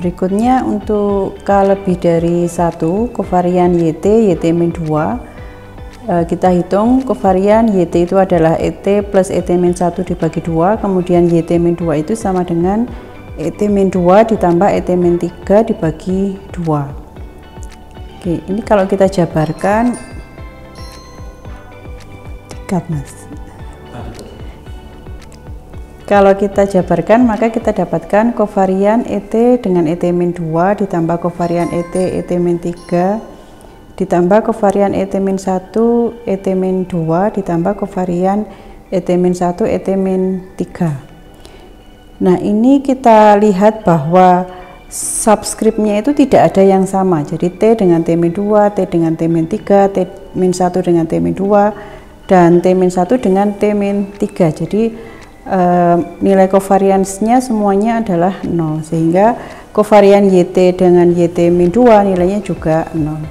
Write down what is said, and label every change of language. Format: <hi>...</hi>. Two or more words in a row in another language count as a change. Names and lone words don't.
<id>Berikutnya untuk K lebih dari 1 kovarian YT, YT-2, kita hitung kovarian YT itu adalah ET plus ET-1 dibagi 2, kemudian YT-2 itu sama dengan ET-2 ditambah ET-3 dibagi 2. Oke, ini kalau kita jabarkan, kalau kita jabarkan maka kita dapatkan kovarian ET dengan ET-2 ditambah kovarian ET, ET-3 ditambah kovarian ET-1, ET-2 ditambah kovarian ET-1, ET-3. Nah, ini kita lihat bahwa subskripnya itu tidak ada yang sama. Jadi T dengan T-2, T dengan T-3, T-1 dengan T-2 dan T-1 dengan T-3. Jadi nilai kovariansnya semuanya adalah 0, sehingga kovarian YT dengan YT-2 nilainya juga 0.</id>